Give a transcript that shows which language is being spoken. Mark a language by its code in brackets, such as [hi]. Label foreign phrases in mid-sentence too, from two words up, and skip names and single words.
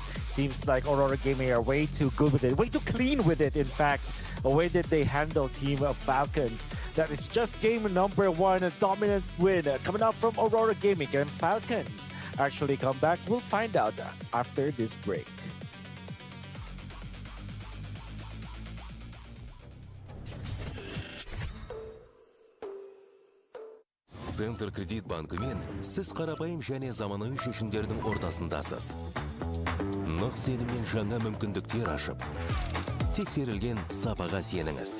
[en] Seems like Aurora Gaming are way too good with it, way too clean with it, in fact. The way that they handle Team Falcons. That is just game number 1, a dominant win coming out from Aurora Gaming. Can Falcons actually come back? We'll find out after this break. [kk] Центр кредит банкымен сіз қарапайым және заманауи шешімдердің ортасындасыз. Нық сеніммен жаңа мүмкіндіктер ашып, тексерілген сапаға сеніңіз.